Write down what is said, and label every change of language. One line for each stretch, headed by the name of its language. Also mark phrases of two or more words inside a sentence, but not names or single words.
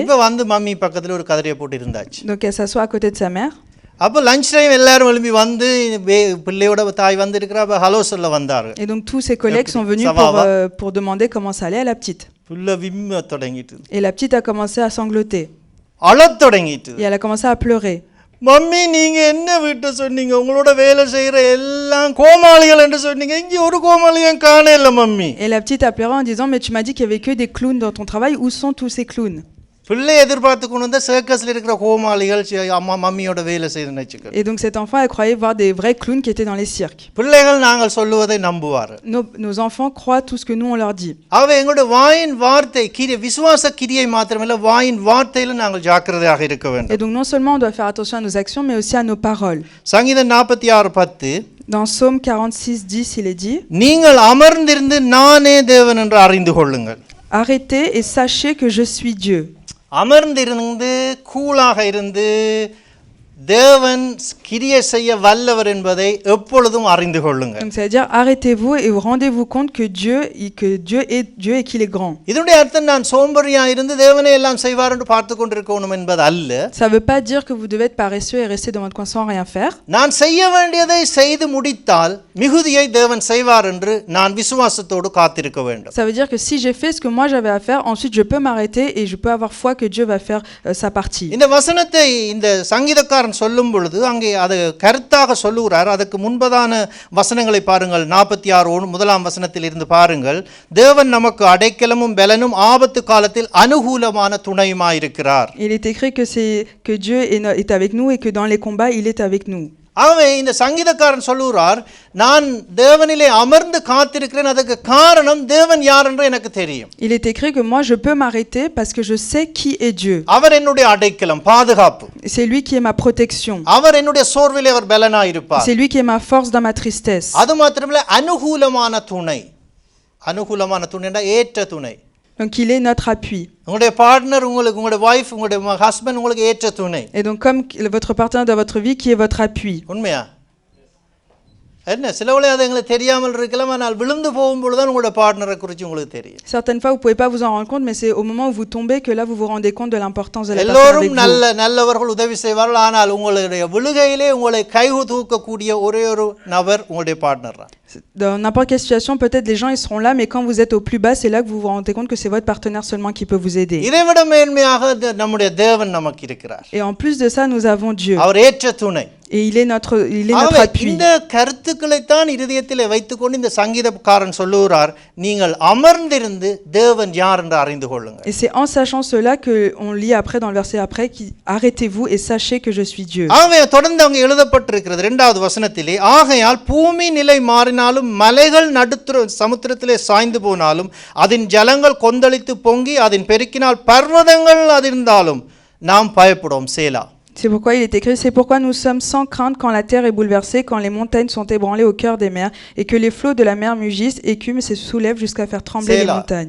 Tamil: இப்ப வந்து மம்மி பக்கத்துல ஒரு கதறிய போட்டு இருந்தாச்சு.
French: Donc elle s'assoit à côté de sa mère.
Tamil: அப்ப
English: lunch time
Tamil: எல்லாரும் எழும்பி வந்து பிள்ளையோட தாய் வந்து இருக்கறா, ஹலோ சொல்ல வந்தாரு.
French: Et donc tous ses collègues sont venus pour demander comment ça allait à la petite.
Tamil: புள்ள விம்ம தொடங்கிட்டு.
French: Et la petite a commencé à sangloter.
Tamil: அழத் தொடங்கிட்டு.
French: Et elle a commencé à pleurer.
Tamil: மம்மி நீங்க என்ன விட்டு சொன்னீங்க, உங்களோட வேலை செய்யற எல்லாம் கோமாளிகள் என்று சொன்னீங்க, இங்க ஒரு கோமாளியும் காணல மம்மி.
French: Et la petite a pleuré en disant mais tu m'as dit qu'il y avait que des clowns dans ton travail, où sont tous ces clowns?
Tamil: பிள்ளை எதிர்பார்த்து கொண்டு வந்த சர்க்கஸ்ல இருக்கிற கோமாளிகள் அம்மா மம்மியோட வேலை செய்து நினைச்சுக்க.
French: Et donc cet enfant elle croyait voir des vrais clowns qui étaient dans les cirques.
Tamil: பிள்ளைகள் நாங்கள் சொல்லுவதை நம்புவார்கள்.
French: Nos enfants croient tout ce que nous on leur dit.
Tamil: அவ எங்களுடைய வாயின் வார்த்தை விசுவாச கிரியை மாத்திரமல்ல, வாயின் வார்த்தையில நாங்கள் ஜாக்கிரதையாக இருக்க வேண்டும்.
French: Et donc non seulement on doit faire attention à nos actions mais aussi à nos paroles.
Tamil: சங்கீதம் 46:10
French: Dans Psaume 46:10 il est dit
Tamil: நீங்கள் அமர்ந்திருந்து நானே தேவன் என்று அறிந்து கொள்ளுங்கள்.
French: Arrêtez et sachez que je suis Dieu.
Tamil: அமர்ந்திருந்து கூலாக இருந்து தேவன் கிரியை செய்ய வல்லவர் என்பதை எப்பொழுதும் அறிந்து கொள்ளுங்கள்.
French: Donc ça veut dire arrêtez-vous et rendez-vous compte que Dieu est Dieu et qu'il est grand.
Tamil: இதனுடைய அர்த்தம் நான் சோம்பேறியா இருந்து தேவனே எல்லாம் செய்வார் என்று பார்த்து கொண்டிருக்கணும் என்பது அல்ல.
French: Ça veut pas dire que vous devez être paresseux et rester dans votre coin sans rien faire.
Tamil: நான் செய்ய வேண்டியதை செய்து முடித்தால் மிகுதியை தேவன் செய்வார் என்று நான் விசுவாசத்தோடு காத்திருக்க வேண்டும்.
French: Ça veut dire que si j'ai fait ce que moi j'avais à faire, ensuite je peux m'arrêter et je peux avoir foi que Dieu va faire sa partie.
Tamil: இந்த வசனத்தை இந்த சங்கீதக்காரன் சொல்லும் பொழுது அங்கே அது கருத்தாக சொல்லுகிறார். அதுக்கு முன்பதான வசனங்களை பாருங்கள். 46 முதலாம் வசனத்தில் இருந்து பாருங்கள். தேவன் நமக்கு அடைக்கலமும் பலனும் ஆபத்து காலத்தில் அனுகூலமான துணையுமாயிருக்கிறார்.
French: Il est écrit que Dieu est avec nous et que dans les combats il est avec nous.
Tamil: ஆகவே இந்த சங்கீதக்காரன் சொல்லுகிறார், நான் தேவனிலே அமர்ந்து காத்திருக்கிறேன், அதுக்கு காரணம் தேவன் யார் என்று எனக்கு தெரியும்.
French: Il est écrit que moi je peux m'arrêter parce que je sais qui est Dieu.
Tamil: அவர் என்னுடைய அடைக்கலம், பாதுகாப்பு.
French: C'est lui qui est ma protection.
Tamil: அவர் என்னுடைய சோர்விலே அவர் பலனாய் இருப்பார்.
French: C'est lui qui est ma force dans ma tristesse.
Tamil: அது மாத்திரமல்ல, அனுகூலமான துணை. அனுகூலமான துணைனா ஏற்ற துணை.
French: Donc il est notre appui.
Tamil: உங்களுடைய பார்ட்னர் உங்களுக்கு, உங்களுடைய வைஃப், உங்களுடைய ஹஸ்பண்ட் உங்களுக்கு ஏற்ற துணை.
French: Et donc comme votre partenaire dans votre vie qui est votre appui.
Tamil: உண்மையா? என்ன சில வேளை அது எங்களுக்கு தெரியாமல் இருக்கலாம், ஆனால் விழுந்து போகும்போது தான் உங்களுடைய பார்ட்னரை குறித்து உங்களுக்கு தெரியும்.
French: Certaines fois vous pouvez pas vous en rendre compte, mais c'est au moment où vous tombez que là vous vous rendez compte de l'importance de la personne avec
Tamil: எல்லோரும்
French: vous.
Tamil: நல்லவர்கள் உதவி செய்வார்கள், ஆனால் உங்களுடைய விழுகையிலே உங்களை கை தூக்கக்கூடிய ஒரே ஒரு நபர் உங்களுடைய பார்ட்னர் தான்.
French: Dans n'importe quelle situation, peut-être les gens ils seront là, mais quand vous êtes au plus bas, c'est là que vous vous rendez compte que c'est votre partenaire seulement qui peut vous aider.
Tamil: இதைவிட மேன்மையாக நம்முடைய தேவன் நமக்கு இருக்கிறார்.
French: Et en plus de ça, nous avons Dieu.
Tamil: அவர் ஏற்ற துணை.
French: Et il est notre appui.
Tamil: இந்த கருத்துக்களை தான் இதயத்திலே வைத்துக்கொண்டு இந்த சங்கீதக்காரன் சொல்லுகிறார், நீங்கள் அமர்ந்திருந்து தேவன் யார் என்று அறிந்து கொள்ளுங்கள்.
French: Et c'est en sachant cela que on lit après dans le verset après qui arrêtez-vous et sachez que je suis Dieu.
Tamil: ஆகவே தொடர்ந்து அங்கே எழுதப்பட்டிருக்கிறது 2வது வசனத்திலே, ஆகையால் பூமி நிலை மாறினாலும் மலைகள் சமுத்திரத்திலே சாய்ந்து போனாலும் அதன் ஜலங்கள் கொந்தளித்து பொங்கி அதன் பெருக்கினால் பர்வதங்கள் அதிர்ந்தாலும் நாம் பயப்படுவோம். சேலா.
French: C'est pourquoi il est écrit, c'est pourquoi nous sommes sans crainte quand la terre est bouleversée, quand les montagnes sont ébranlées au cœur des mers, et que les flots de la mer mugissent, écument et se soulèvent jusqu'à faire trembler les montagnes.